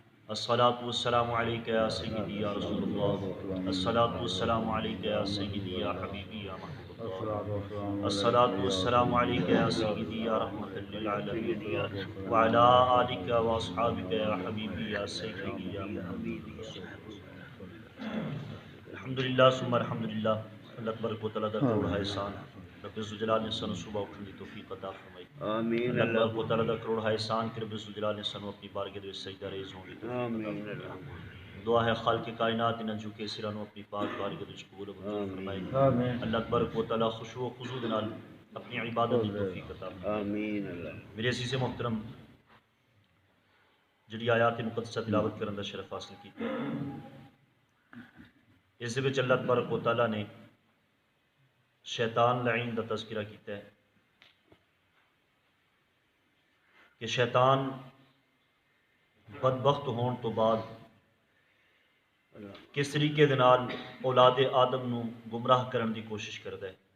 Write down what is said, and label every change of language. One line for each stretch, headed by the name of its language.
Arabic: الصلاة والسلام عليك يا سيدي يا رسول الله. الصلاة والسلام عليك يا سيدي يا حبيبي يا محبوب الله. الصلاة والسلام عليك يا سيدي يا رحمة للعالمين وعلى آلك وأصحابك يا حبيبي يا سيدي يا محبوب رسول الله. الحمدللہ ثم الحمدللہ.
Urdu: اللہ تبارک و تعالیٰ کا کروڑ احسان رب ذوالجلال نے سن صبح اٹھنے کی توفیق عطا فرمائی. آمین. اللہ تبارک و تعالیٰ کا کروڑ احسان کہ رب ذوالجلال نے سن اپنی بارگاہ میں سجدہ ریز ہوں گے. دعا ہے خالق کائنات ان جھکے سرانو اپنی پاک بارگاہ میں قبول و منظور فرمائے. اللہ تبارک و تعالیٰ خشوع و خضوع نال اپنی عبادت کی توفیق عطا فرمائے. آمین.
Punjabi: میرے عزیز محترم جڑی آیات مقدسہ تلاوت کرن دا شرف حاصل کیتا ہے اس دے وچ اللہ تبارک و تعالیٰ نے شیطان لعین دا تذکرہ کیتا ہے کہ شیطان بدبخت ہون تو بعد کس طریقے دے نال اولاد آدم نو گمراہ کرن دی کوشش کردا ہے.